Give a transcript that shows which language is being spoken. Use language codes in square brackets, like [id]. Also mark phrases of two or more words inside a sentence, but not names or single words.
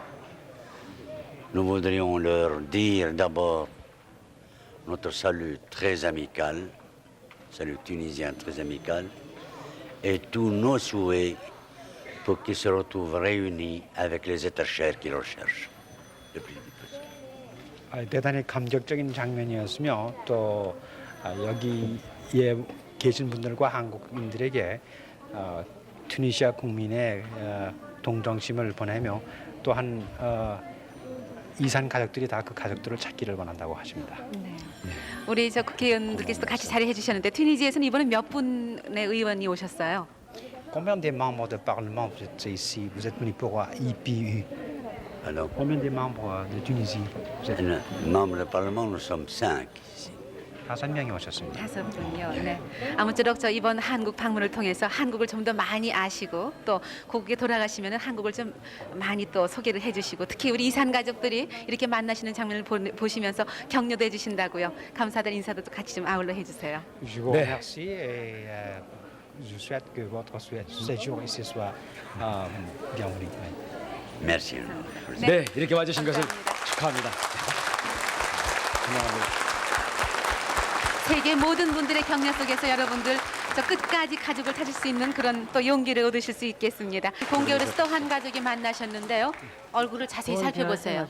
[fr] Nous voudrions leur dire d'abord notre salut très amical, salut tunisien très amical, et tous nos souhaits pour qu'ils se retrouvent réunis avec les êtres chers qu'ils recherchent. le plus vite possible. [ko] 대단히 감격적인 장면이었으며 또 여기에 계신 분들과 한국인들에게 튜니시아 국민의 동정심을 보내며 또한 이산 가족들이 다 그 가족들을 찾기를 원한다고 하십니다. 네. 우리 저 국회의원들께서도 같이 자리해 주셨는데 튀니지에서는 이번에 몇 분의 의원이 오셨어요? [fr] Combien de membres de parlement vous êtes ici? Vous êtes venu pour IPU. Alors, combien de membres de Tunisie? membres du Parlement, nous sommes 5 ici. [ko] 5명이 오셨습니다. 5분요. 네. 아무쪼록 저 이번 한국 방문을 통해서 한국을 좀 더 많이 아시고 또 고국에 돌아가시면 한국을 좀 많이 또 소개를 해주시고 특히 우리 이산 가족들이 이렇게 만나시는 장면을 보시면서 격려도 해주신다고요. 감사드린 인사도 또 같이 좀 아울러 해주세요. [fr] Je vous remercie et je souhaite que votre séjour ici soit bienvenu. Merci. [ko] 네, 이렇게 와주신 것을 축하합니다. 감사합니다. 세계 모든 분들의 격려 속에서 여러분들 저 끝까지 가족을 찾을 수 있는 그런 또 용기를 얻으실 수 있겠습니다. 공개월에서 또 한 가족이 만나셨는데요. 얼굴을 자세히 살펴보세요.